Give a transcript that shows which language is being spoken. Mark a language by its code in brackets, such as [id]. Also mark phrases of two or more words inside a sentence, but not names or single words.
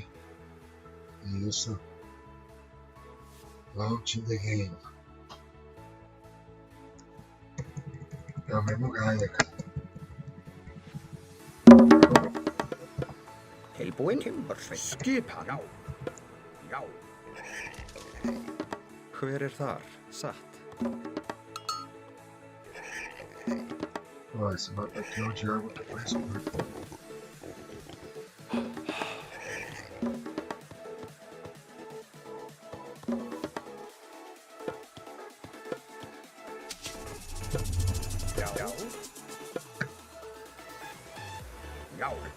[pt] Isso. [en] Launch the game. [pt] É o mesmo Gaia, cara. [es] El buen Timbersveit. [is] Skipan. Já. Já. Hver þar? Satt. [pt] Ó, esse mapa aqui é o diabo que faz curto. [is] Já. Já. Já.